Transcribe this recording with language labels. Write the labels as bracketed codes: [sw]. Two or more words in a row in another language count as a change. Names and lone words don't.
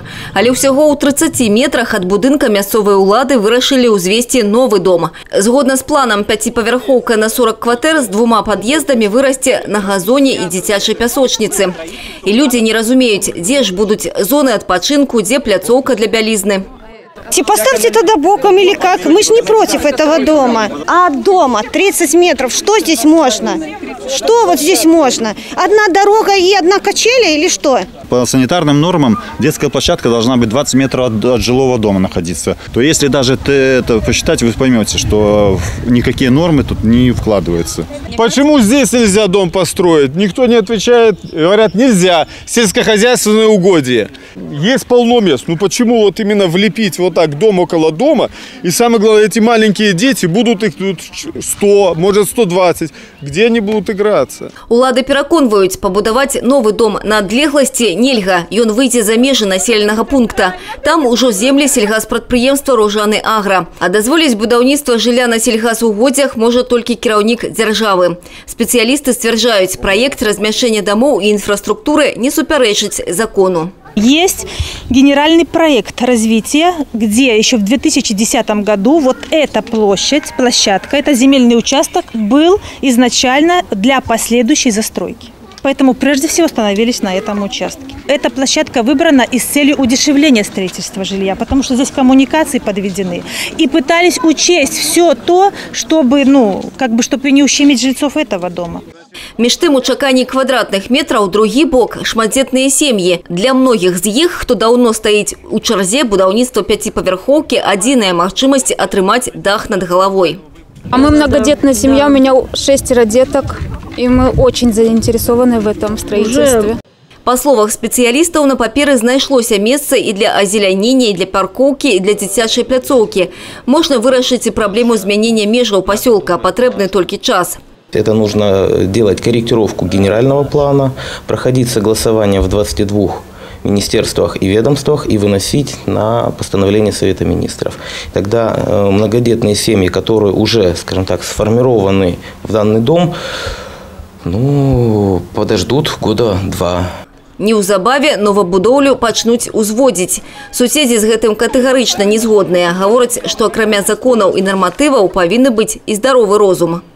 [be] Але ўсяго ў 30 метрах ад будынка мясцовыя ўлады вырашылі ўзвесці новы дом. Згодна з планам, 5павярхоўка на 40 кватэр з 2 пад'ездамі вырасце на газоне і дзіцячай пясочніцы. І людзі не разумеюць, дзе ж будуць зоны адпачынку, дзе пляцоўка для бялізны. [ru] Поставьте тогда боком или как? Мы же не против этого дома. А от дома 30 метров. Что здесь можно? Что вот здесь можно? Одна дорога и одна качеля или что? По санитарным нормам детская площадка должна быть 20 метров от жилого дома находиться. То если даже это посчитать, вы поймете, что никакие нормы тут не вкладываются. Почему здесь нельзя дом построить? Никто не отвечает. Говорят, нельзя. Сельскохозяйственные угодья. Есть полно мест. Ну почему вот именно влепить вот так дом около дома? И самое главное, эти маленькие дети, будут их тут 100, может 120. Где они будут играться? [be] Улады пераконваюць, пабудаваць новы дом на адлегласці нельга. Ён выйдзе за межы населенага пункта. Там ужо землі сельгаспрадпрыемства Ружаны Агра. А дазволіць будаўніцтва жылля на сельгасугоддзях можа толькі кіраўнік дзяржавы. Спецыялісты сцвярджаюць, праект размяшчэння дамоў і инфраструктуры не супярэчыць закону. [ru] Есть генеральный проект развития, где еще в 2010 году вот эта площадка, это земельный участок был изначально для последующей застройки. Поэтому прежде всего остановились на этом участке. Эта площадка выбрана и с целью удешевления строительства жилья, потому что здесь коммуникации подведены. И пытались учесть все то, чтобы, чтобы не ущемить жильцов этого дома. [be] Між тым, у чаканні квадратных метраў другі бок – шматдзетныя сем'і. Для многіх з іх, хто даўно стаіць у чарзе, будаўніцтва 5павярхоўкі – адзіная магчымасць атрымаць дах над головой. [ru] А мы многодетная семья, у меня 6 деток, и мы очень заинтересованы в этом строительстве. [be] Па словах спецыялістаў, на паперы знайшлося месца і для азелянення, і для паркоўкі, і для дзіцячай пляцоўкі. Можна вырашыць і праблему змянення межаў пасёлка, патрэбны толькі час. [ru] Это нужно делать корректировку генерального плана, проходить согласование в 22 министерствах и ведомствах и выносить на постановление Совета Министров. Тогда многодетные семьи, которые уже, скажем так, сформированы в данный дом, подождут года 2. [be] Неўзабаве новабудоўлю пачнуць узводзіць. Суседзі з гэтым катэгарычна не згодныя. Гавораць, што акрамя законаў і нарматываў павінны быць і здаровы розум.